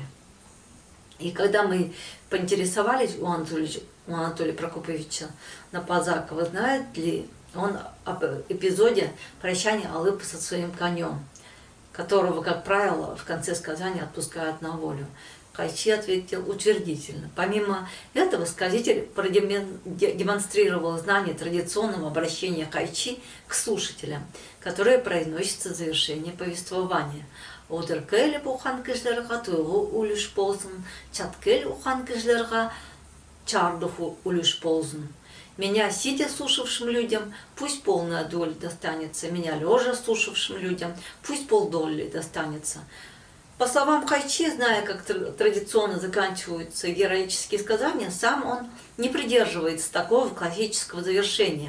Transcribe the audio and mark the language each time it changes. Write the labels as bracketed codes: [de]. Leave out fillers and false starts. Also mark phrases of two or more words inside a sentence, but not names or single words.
[ru] И когда мы поинтересовались у Анатолия Прокопьевича Напазакова, знает ли он об эпизоде прощания Алыпы со своим конем, которого, как правило, в конце сказания отпускают на волю. Хайчи ответил утвердительно. Помимо этого, сказитель продемонстрировал знание традиционного обращения хайчи к слушателям, которое произносится в завершении повествования. [kjh] «Одеркель ухан кишлерга туйлу улюш ползен, чаткель ухан кишлерга чардуху улюш ползен». [ru] Меня, сидя слушавшим людям, пусть полная доля достанется, меня, лежа слушавшим людям, пусть полдоли достанется. По словам Хайчи, зная, как традиционно заканчиваются героические сказания, сам он не придерживается такого классического завершения.